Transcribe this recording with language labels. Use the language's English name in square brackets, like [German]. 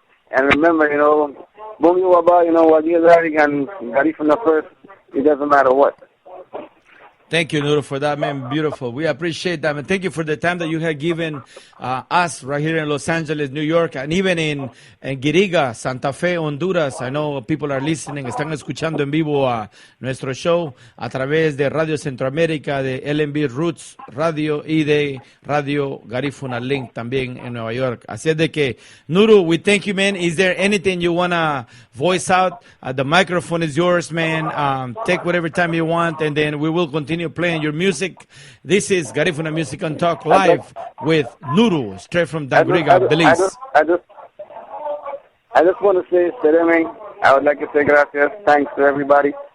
[English] And remember, you know, Bumi Waba, you know, Wadiazari and Garifuna first, it doesn't matter what. Thank you, Nuru, for that, man. Beautiful. We appreciate that, and thank you for the time that you have given us right here in Los Angeles, New York, and even in Guiriga, Santa Fe, Honduras. I know people are listening, [Spanish] están escuchando en vivo a nuestro show a través de Radio Centroamérica, de LNB Roots Radio y de Radio Garifuna Link también en Nueva York. Así es de que, [English] Nuru, we thank you, man. Is there anything you want to voice out? The microphone is yours, man. Take whatever time you want, and then we will continue playing your music. This is Garifuna Music and Talk live with Nuru, straight from Dangriga, Belize. I just want to say, Sereme, I would like to say gracias. Thanks to everybody.